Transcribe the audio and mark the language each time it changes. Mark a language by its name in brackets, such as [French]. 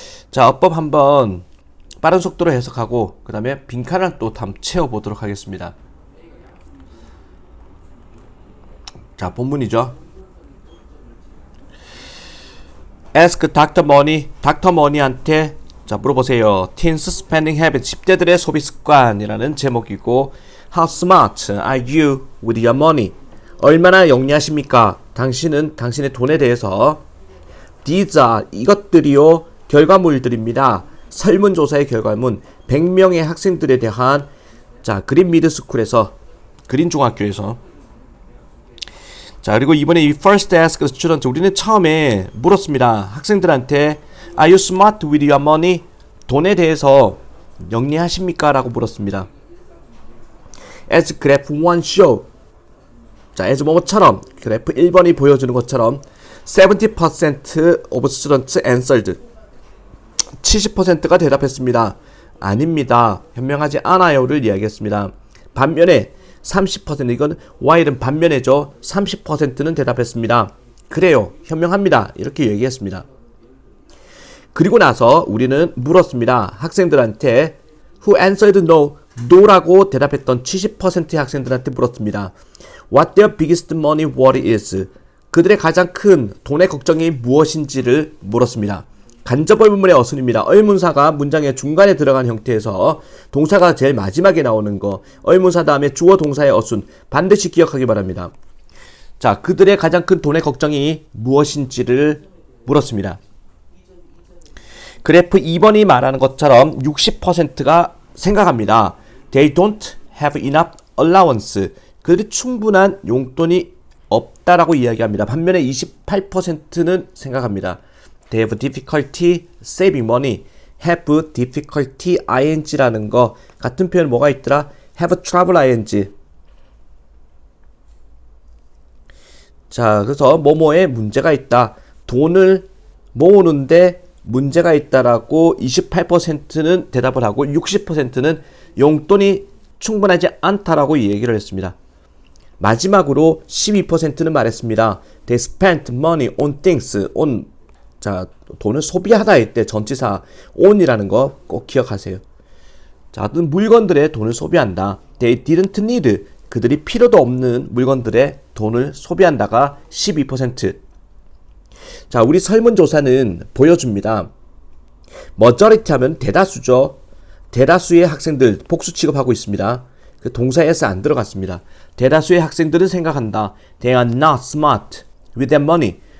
[Korean] 자, 어법 한번 빠른 속도로 해석하고 그 다음에 빈칸을 또 채워보도록 하겠습니다. 자, 본문이죠. [English] Ask Dr. Money. [Korean] 닥터 머니한테 자 물어보세요. [English] Teens spending habits. [Korean] 10대들의 소비 습관이라는 제목이고 [English] How smart are you with your money? [Korean] 얼마나 영리하십니까? 당신은 당신의 돈에 대해서 [English] These are [Korean] 이것들이요 결과물들입니다. 설문조사의 결과물 100명의 학생들에 대한 자 그린 미드스쿨에서 그린 중학교에서 자 그리고 이번에 이 [English] first ask the student [Korean] 우리는 처음에 물었습니다. [English] 학생들한테 Are you smart with your money? [Korean] 돈에 대해서 영리하십니까? 라고 물었습니다. [English] As graph 1 show [Korean] 자 as 뭐뭐처럼 그래프 1번이 보여주는 것처럼 [English] 70% of students answered [Korean] 70%가 대답했습니다. 아닙니다. 현명하지 않아요를 이야기했습니다. 반면에 30% 이건 Y는 반면에죠. 30%는 대답했습니다. 그래요. 현명합니다. 이렇게 얘기했습니다. 그리고 나서 우리는 물었습니다. [English] 학생들한테 Who answered no? [Korean] no라고 대답했던 70%의 학생들한테 물었습니다. [English] What their biggest money worry is? [Korean] 그들의 가장 큰 돈의 걱정이 무엇인지를 물었습니다. 간접 의문문의 어순입니다. 의문사가 문장의 중간에 들어간 형태에서 동사가 제일 마지막에 나오는 거 의문사 다음에 주어 동사의 어순 반드시 기억하기 바랍니다. 자, 그들의 가장 큰 돈의 걱정이 무엇인지를 물었습니다. 그래프 2번이 말하는 것처럼 60%가 생각합니다. [English] They don't have enough allowance. [Korean] 그들이 충분한 용돈이 없다라고 이야기합니다. 반면에 28%는 생각합니다. [English] they have difficulty saving money. [Korean] have difficulty ing라는 거 같은 표현 뭐가 있더라? [English] have trouble ing. [Korean] 자, 그래서 뭐뭐에 문제가 있다. 돈을 모으는데 문제가 있다라고 28%는 대답을 하고 60%는 용돈이 충분하지 않다라고 얘기를 했습니다. 마지막으로 12%는 말했습니다. [English] They spent money on things. on. [Korean] 자, 돈을 소비하다 할 때 전치사 on이라는 거 꼭 기억하세요. 자, 어떤 물건들에 돈을 소비한다. [English] They didn't need. [Korean] 그들이 필요도 없는 물건들에 돈을 소비한다가 12%. 자, 우리 설문조사는 보여줍니다. majority 하면 대다수죠. 대다수의 학생들 복수 취급하고 있습니다. 그 동사 s 안 들어갔습니다. 대다수의 학생들은 생각한다. [English] They are not smart with their money.